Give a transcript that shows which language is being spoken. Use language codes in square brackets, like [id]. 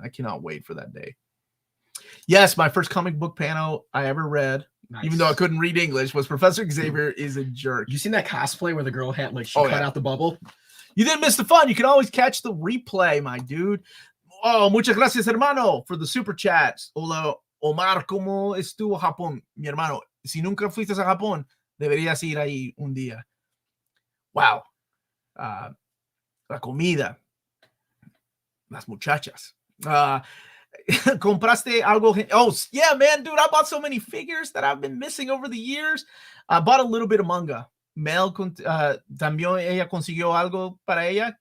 [en] I cannot wait for that day. Yes, my first comic book panel I ever read, even though I couldn't read English, was Professor Xavier is a jerk. You seen that cosplay where the girl had cut out the bubble? You didn't miss the fun. You can always catch the replay, my dude. Oh, [es] muchas gracias, hermano, [en] for the super chats. [es] Hola, Omar, ¿cómo estuvo Japón? Mi hermano, si nunca fuiste a Japón, deberías ir ahí un día. Wow. La comida. Las muchachas. Compraste algo? [en] Oh, yeah, man, dude, I bought so many figures that I've been missing over the years. I bought a little bit of manga. [es] Mel, también ella consiguió algo para ella.